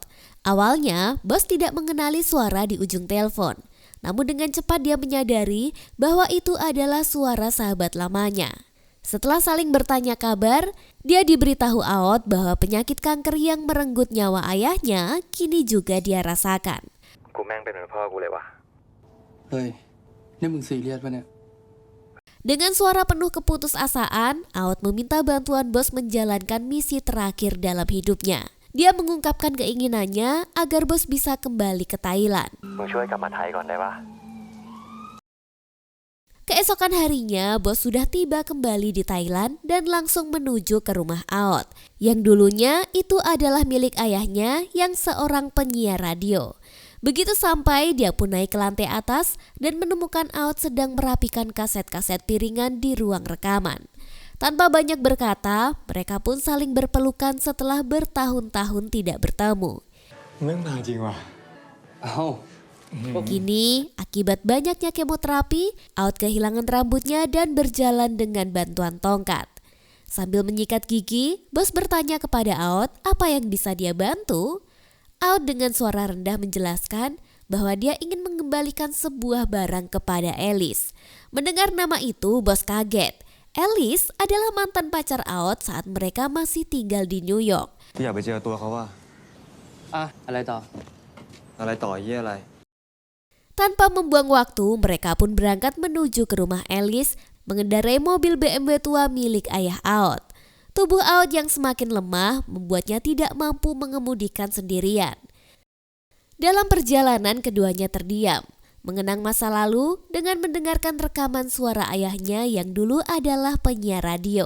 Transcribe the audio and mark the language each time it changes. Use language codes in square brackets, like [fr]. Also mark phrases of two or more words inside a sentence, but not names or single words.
[id] Awalnya, Bos tidak mengenali suara di ujung telepon. Namun dengan cepat dia menyadari bahwa itu adalah suara sahabat lamanya. Setelah saling bertanya kabar, dia diberitahu Aot bahwa penyakit kanker yang merenggut nyawa ayahnya kini juga dia rasakan. [th] กูแม่งเป็นเหมือนพ่อกูเลยวะ เฮ้ยนี่มึงซีเรียสปะเนี่ย [id] Dengan suara penuh keputusasaan, Aot meminta bantuan Bos menjalankan misi terakhir dalam hidupnya. Dia mengungkapkan keinginannya agar Bos bisa kembali ke Thailand. [th] มึงช่วยกลับมาไทยก่อนได้ปะ [id] Keesokan harinya, Bos sudah tiba kembali di Thailand dan langsung menuju ke rumah Aot. Yang dulunya itu adalah milik ayahnya yang seorang penyiar radio. Begitu sampai, dia pun naik ke lantai atas dan menemukan Aot sedang merapikan kaset-kaset piringan di ruang rekaman. Tanpa banyak berkata, mereka pun saling berpelukan setelah bertahun-tahun tidak bertemu. [th] แม่งนานจริงว่ะ เอ้า [id] Kini, akibat banyaknya kemoterapi, Aot kehilangan rambutnya dan berjalan dengan bantuan tongkat. Sambil menyikat gigi, Bos bertanya kepada Aot apa yang bisa dia bantu. Aot dengan suara rendah menjelaskan bahwa dia ingin mengembalikan sebuah barang kepada Alice. Mendengar nama itu, Bos kaget. Alice adalah mantan pacar Aot saat mereka masih tinggal di New York. [th] กูอยากไปเจอตัวเขาว่ะ อ่ะอะไรต่อ อะไรต่อเหี้ยอะไร [id] Tanpa membuang waktu, mereka pun berangkat menuju ke rumah Alice mengendarai mobil BMW tua milik ayah Aot. Tubuh Aot yang semakin lemah membuatnya tidak mampu mengemudikan sendirian. Dalam perjalanan keduanya terdiam, mengenang masa lalu dengan mendengarkan rekaman suara ayahnya yang dulu adalah penyiar radio.